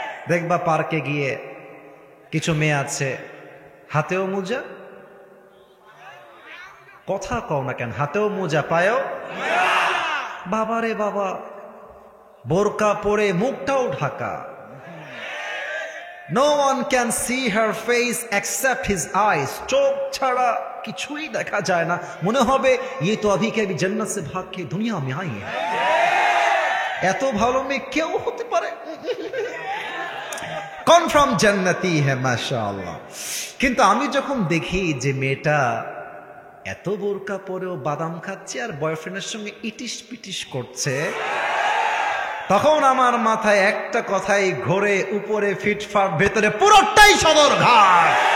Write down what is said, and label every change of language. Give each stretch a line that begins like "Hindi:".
Bangla: দেখবা পার্কে গিয়ে কিছু মেয়ে আছে হাতেও মোজা, কথা কও না কেন, হাতেও মোজা পায়েও, বাবারে বাবা, বোরকা পরে মুখটাও Dhaka.
English: No one can see her face except his eyes,
Bangla: চোখ ছাড়া কিছুই দেখা যায় না, মনে হবে
Hindi: ये तो अभी के अभी जन्नत से भाग के दुनिया में आई है।
Bangla: এত ভালো মেয়ে কেউ হতে পারে? কনফার্ম জান্নাতি হ্যাঁ মাশাআল্লাহ। কিন্তু আমি যখন দেখি যে মেয়েটা এত বোরকা পরেও বাদাম খাচ্ছে আর বয়ফ্রেন্ডের সঙ্গে ইটিস পিটিস করছে, তখন আমার মাথায় একটা কথাই ঘোরে, উপরে ফিটফাট ভেতরে পুরোটাই সদরঘাট।